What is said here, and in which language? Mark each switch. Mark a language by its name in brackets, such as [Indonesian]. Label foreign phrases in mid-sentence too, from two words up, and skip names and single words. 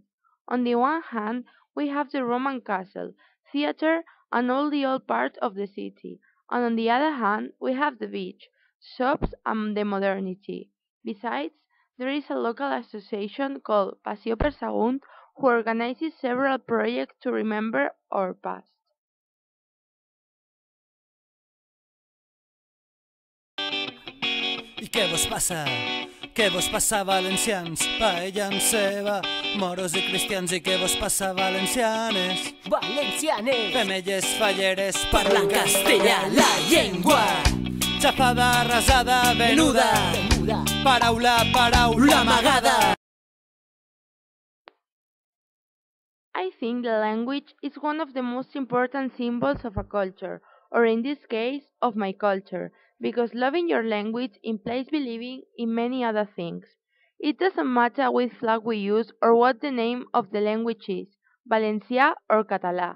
[English] On the one hand, we have the Roman castle, theatre, and all the old part of the city, and on the other hand, we have the beach, shops, and the modernity. Besides, there is a local association called Paseo per Sagunt who organizes several projects to remember our past. [Catalan] I què vos passa? Què vos passa, valencians? Paella amb ceba, moros i cristians. I què vos passa, valencianes? Valencianes, Femelles falleres parlant castellà, la llengua xafada, arrasada, venuda, venuda, paraula amagada. [English] I think the language is one of the most important symbols of a culture, or in this case, of my culture, because loving your language implies believing in many other things. It doesn't matter which flag we use or what the name of the language is, Valencia or Català.